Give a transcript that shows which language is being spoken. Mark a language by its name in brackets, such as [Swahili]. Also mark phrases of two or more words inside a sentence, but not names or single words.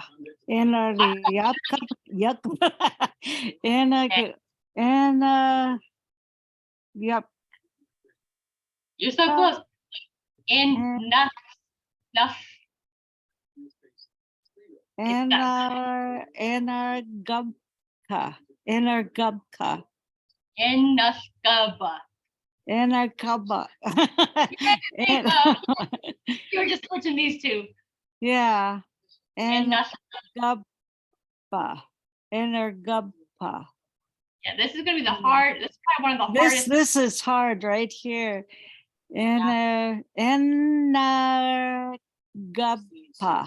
[English] And Yak and yep. You're so close. In enough. And Gubka. Gubka. Enaskaba. Kaba. There you go. You were just switching these two. Yeah. And Enas- Gubba. Gubpa. Yeah, this is gonna be the hard. This is probably one of the hardest. This is hard right here. And Gubpa.